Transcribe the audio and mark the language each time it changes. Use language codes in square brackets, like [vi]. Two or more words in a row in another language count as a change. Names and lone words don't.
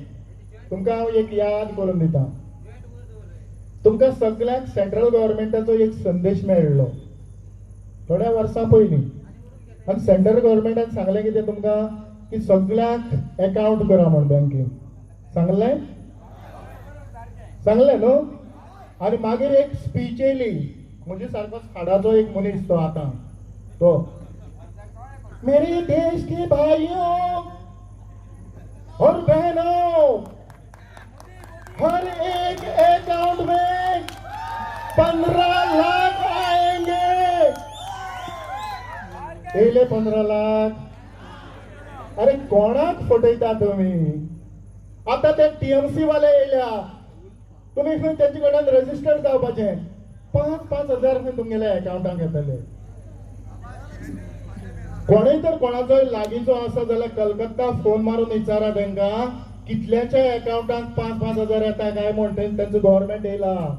[kok] तुमकां हांव एक याद करून दिता. तुमकां सगळ्यांक सेंट्रल गव्हर्मेंटाचो एक संदेश मेळ्ळो थोड्या वर्सां पयलीं. आनी सेंट्रल गव्हर्मेंटान सांगलें कितें तुमकां की सगळ्यांक अकाउंट करा म्हण बँकेन. सांगलें? सांगलें न्हू? आनी मागीर एक स्पीच येयली. म्हणजे सारको हाडाचो एक मनीस तो आतां तो, [hi] मेरे देश के भाइयों और बहनों, हर एक अकाउंट में 15 लाख आएंगे. [kok] येयले 15 लाख. अरे कोणाक फटयता तुमी? आता ते टीएमसी वाले येयल्या. तुमी खंय तेंचे कडल्यान रजिस्टर जावपाचें. 5-5 हजार खंय तुमगेल्या अकाउंटाक येतले. कोणूय तर कोणाचोय लागींचो आसा जाल्यार कलकत्ता फोन मारून विचारा तांकां कितल्याच्या अकाउंटाक 5-5 हजार येता काय म्हण तेंचो गव्हर्मेंट येयला.